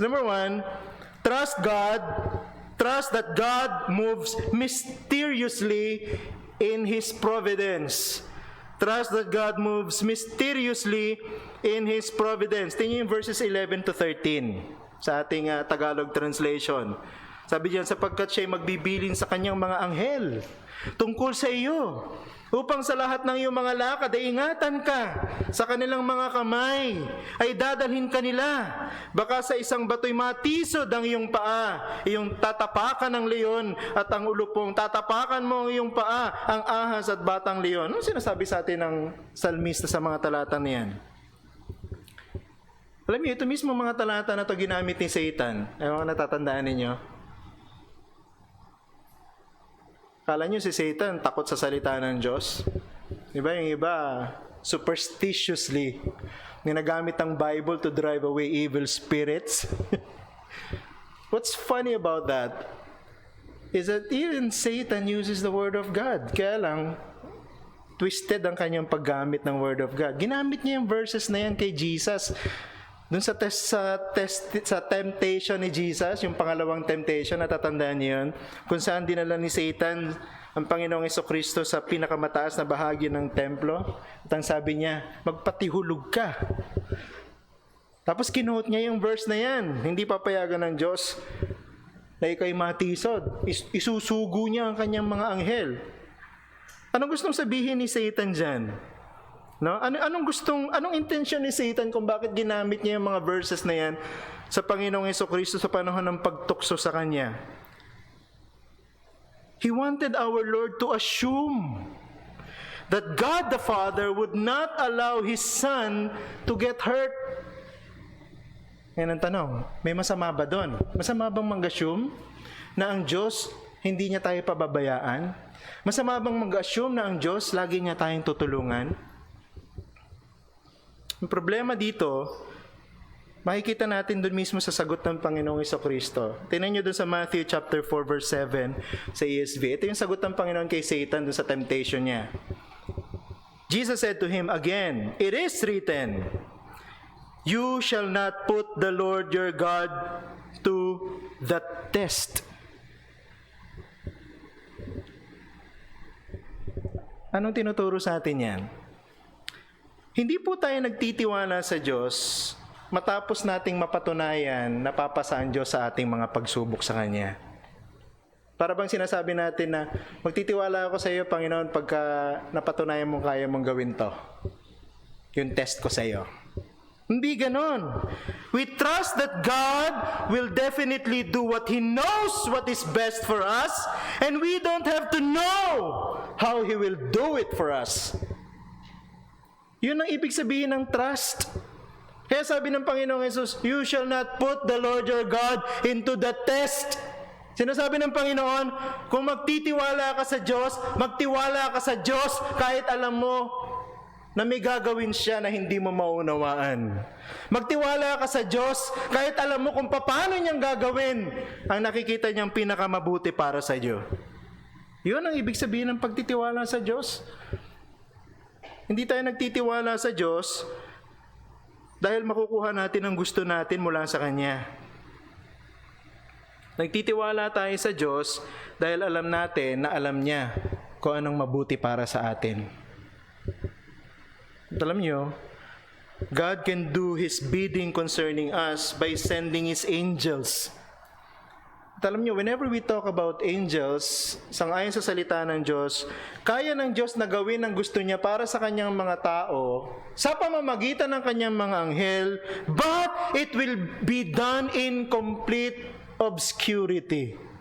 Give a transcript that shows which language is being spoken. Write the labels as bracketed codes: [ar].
[en] Number one, trust God. Trust that God moves mysteriously in His providence. Trust that God moves mysteriously in His providence. [tl] Tingnan yung verses 11 to 13 sa ating Tagalog translation. Sabi diyan, sapagkat siya'y magbibilin sa kanyang mga anghel tungkol sa iyo, upang sa lahat ng iyong mga lakad ay ingatan ka, sa kanilang mga kamay ay dadalhin ka nila. Baka sa isang bato'y matisod ang iyong paa, iyong tatapakan ng leon at ang ulupong, tatapakan mo ang iyong paa, ang ahas at batang leon. Ano sinasabi sa atin ng salmista sa mga talata niyan? Alam niyo, ito mismo mga talata na ito ginamit ni Satan. Ay mga natatandaan ninyo? Kala nyo si Satan takot sa salita ng Diyos? Diba? Yung iba, superstitiously, ginagamit ang Bible [en] to drive away evil spirits. What's funny about that is that even Satan uses the Word of God. [tl] Kaya lang, twisted ang kanyang paggamit ng Word of God. Ginamit niya yung verses na yan kay Jesus. Doon sa temptation ni Jesus, yung pangalawang temptation, natatandaan niyo yun, kung saan dinala ni Satan ang Panginoong Jesucristo sa pinakamataas na bahagi ng templo. At ang sabi niya, magpatihulog ka. Tapos kinuot niya yung verse na yan, hindi papayagan ng Diyos na ikaw'y matisod. Isusugo niya ang kanyang mga anghel. Anong gustong sabihin ni Satan dyan? No? Anong intensyon ni Satan kung bakit ginamit niya yung mga verses na yan sa Panginoong Jesucristo sa panahon ng pagtukso sa Kanya? [en] He wanted our Lord to assume that God the Father would not allow His Son to get hurt. [tl] Yan ang tanong, may masama ba doon? Masama bang mag-assume na ang Diyos hindi niya tayo pababayaan? Masama bang mag-assume na ang Diyos lagi niya tayong tutulungan? Ang problema dito, makikita natin doon mismo sa sagot ng Panginoong Jesucristo. Tingnan nyo doon sa Matthew chapter 4 verse 7 sa ESV. Ito yung sagot ng Panginoon kay Satan doon sa temptation niya. [en] Jesus said to him again, "It is written, you shall not put the Lord your God to the test." [tl] Anong tinuturo sa atin yan? Hindi po tayo nagtitiwala sa Diyos matapos nating mapatunayan na papasa ang Diyos sa ating mga pagsubok sa Kanya. Para bang sinasabi natin na magtitiwala ako sa iyo, Panginoon, pagka napatunayan mo kaya mong gawin to. Yung test ko sa iyo. Hindi ganon. [en] We trust that God will definitely do what He knows what is best for us, and we don't have to know how He will do it for us. [tl] Yun ang ibig sabihin ng trust. Kaya sabi ng Panginoong Jesus, [en] "You shall not put the Lord your God into the test." [tl] Sinasabi ng Panginoon, kung magtitiwala ka sa Diyos, magtiwala ka sa Diyos kahit alam mo na may gagawin siya na hindi mo maunawaan. Magtiwala ka sa Diyos kahit alam mo kung paano niyang gagawin ang nakikita niyang pinakamabuti para sa iyo. Yun ang ibig sabihin ng pagtitiwala sa Diyos. Hindi tayo nagtitiwala sa Diyos dahil makukuha natin ang gusto natin mula sa Kanya. Nagtitiwala tayo sa Diyos dahil alam natin na alam niya kung anong mabuti para sa atin. At alam niyo, [en] God can do His bidding concerning us by sending His angels. [tl] At alam niyo, [en] whenever we talk about angels, [tl] sangayon sa salita ng Diyos, kaya ng Diyos na gawin ang gusto niya para sa kanyang mga tao sa pamamagitan ng kanyang mga anghel, [en] but it will be done in complete obscurity.